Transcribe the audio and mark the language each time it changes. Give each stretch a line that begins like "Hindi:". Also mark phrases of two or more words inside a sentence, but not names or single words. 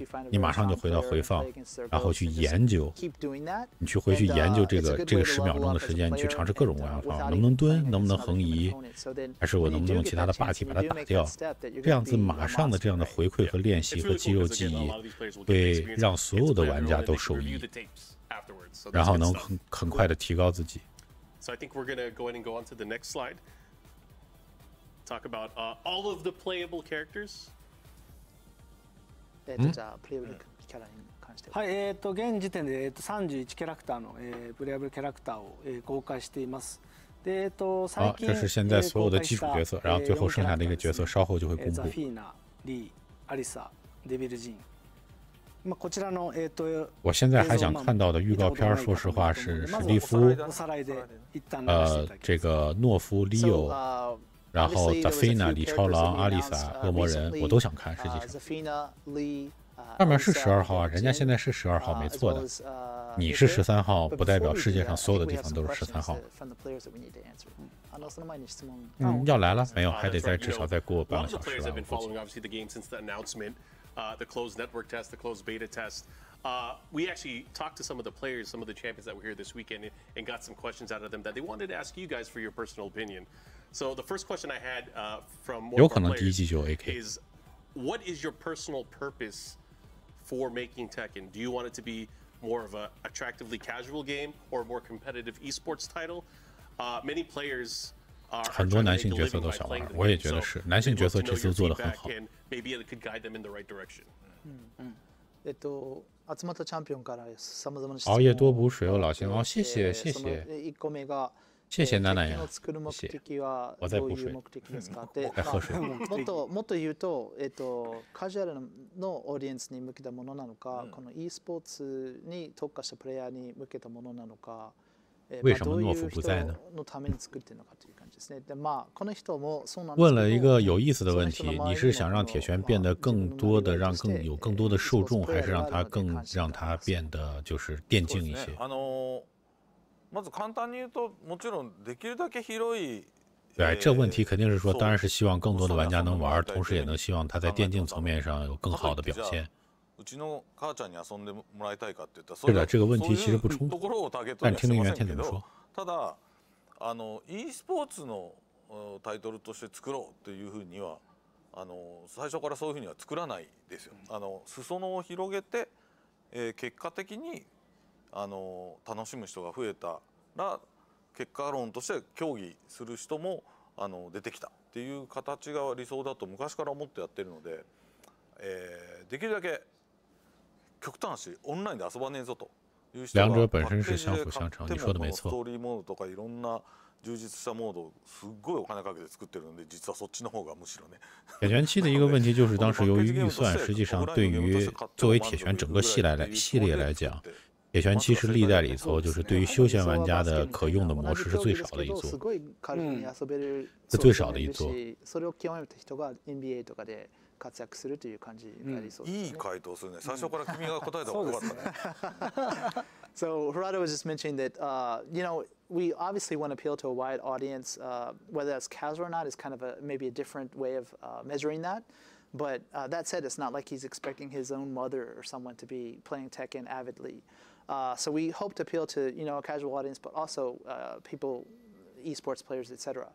Chinese: 你马上就回到回放，然后去研究，你去回去研究这个10秒钟的时间，你去尝试各种各样的方法，能不能蹲，能不能横移，还是我能不能用其他的霸体把它打掉？这样子马上的这样的回馈和练习和肌肉记忆，会让所有的玩家都受益。然后能很快的提高自己。
English: So I think we're going to go ahead and go on to the next slide. Talk about all of the playable characters.
Japanese: じゃあプレイブルキャラに関してはい、現時点で31キャラクターのプレイブルキャラクターを公開しています。で最近
Chinese: 这是现在所有的基础角色，然后最后剩下的一个角色稍后就会公布。
Japanese: ザフィーナ、リー、アリサ、デビルジン。
Chinese: 我现在还想看到的预告片，说实话是史蒂夫，这个诺夫、利欧，然后达菲娜、李超狼、阿丽萨、恶魔人，我都想看。实际上，上面是12号啊，人家现在是12号，没错的。你是13号，不代表世界上所有的地方都是13号。要来了没有？还得至少再过半个小时了。
English: The closed network test, the closed beta test. We actually talked to some of the players, some of the champions that were here this weekend, and got some questions out of them that they wanted to ask you guys for your personal opinion. So the first question I had from one of our players is, what is your personal purpose for making Tekken? Do you want it to be more of a attractively casual game or a more competitive esports title? Many players
Chinese: 很多男性角色都想玩，我也觉得是。男性角色这次做得很好。
Japanese: 集まったチャンピオンから様々な
Chinese: 熬夜多补水哦，老邢哦，谢谢谢谢。谢谢娜娜呀，谢谢。我在补水，在喝水。
Japanese: もっと言うと、カジュアルのオーディエンスに向けたものなのか、この e スポーツに特化したプレイヤーに向けたものなのか。
Chinese: 为什么诺夫不在呢？问了一个有意思的问题，你是想让铁拳变得更多的有更多的受众，还是让它变得就是电竞一些？
Japanese: まず簡単に言うと、もちろんできるだけ広い。
Chinese: 对，这问题肯定是说，当然是希望更多的玩家能玩，同时也能希望他在电竞层面上有更好的表现。是的，这个问题其实不冲突，但听听原田怎么说。
Japanese: ただe スポーツのタイトルとして作ろうというふうには最初からそういうふうには作らないですよ。裾野を広げて結果的に楽しむ人が増えたら結果論として競技する人も出てきたっていう形が理想だと昔から思ってやってるので、できるだけ極端しオンラインで遊ばねえぞという人が
Chinese: 两者本身是相辅相成，你说的没错。
Japanese: ストーリーモードとかいろんな充実したモードをすっごいお金かけて作ってるので、実はそっちの方がむしろね。
Chinese: 铁拳7的一个问题就是，当时由于预算，实际上对于作为铁拳整个系列来讲，铁拳7是历代里头就是对于休闲玩家的可用的模式是最少的一座，是最少的一座。
Japanese: 活躍するという感じがありそうですね。いい回答するね。最初から君が答えた方が良かったね。
English: So Harada was just mentioning that we obviously want to appeal to a wide audience. Whether that's casual or not is kind of maybe a different way of measuring that. But that said, it's not like he's expecting his own mother or someone to be playing Tekken avidly. So we hope to appeal to a casual audience, but also people, esports players, etc.